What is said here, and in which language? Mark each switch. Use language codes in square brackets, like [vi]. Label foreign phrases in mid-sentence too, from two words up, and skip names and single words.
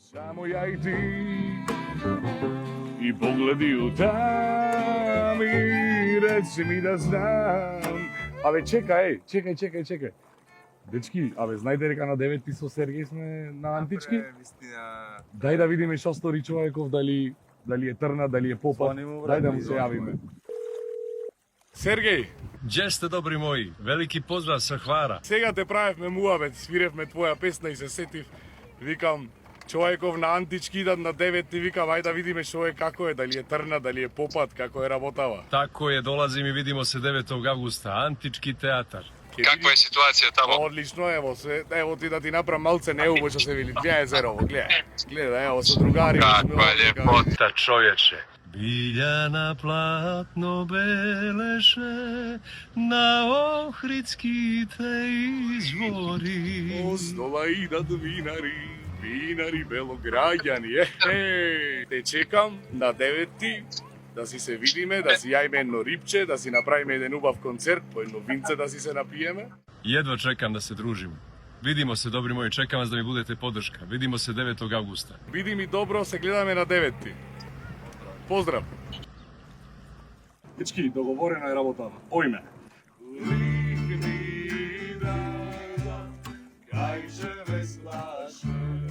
[mk] Само ја и ти и погледи утам и речи ми да знам. Абе чекај. Дечки, абе знајте дека на 9 со Сергеј сме на Антички? Вистина. Дај да видиме што стори човеков, дали е трна, дали е попат. Дај да му се јавиме. Сергеј, [sr] Gdje ste, dobri moji? Veliki pozdrav sa Hvara. [mk] сега те правевме муабет, свиревме твоја песна и се сетив. Викам, човеков на Антички идат на 9 и викам, ајде да видиме што е, како е, дали е трна, дали е попат, како е работава. [sr] Tako je, dolazim i vidimo se 9. avgusta. Antički teatar. [mk] Каква е ситуација тамо? Одлично, ево ти да ти направам малце неубо што се вели. Гледај зерово, гледај, ево со другари. Каква лепота. [sr] Ta čovječe. [mk] Биљана платно белеше, на Охридски те извори. Оздола идат винари белограѓани. Те чекам на 9-ти, да си се видиме, да си јајме едно рипче, да си направиме еден убав концерт, по едно винце да си се напиеме. [sr] Jedva čekam da se družimo. Vidimo se, dobri moji, čekam vas da mi budete podrška. Vidimo se 9. avgusta. [mk] Види ми добро, се гледаме на 9-ти. Поздрав. Дечки, договорено е работата. Ојме. Кај же веслаше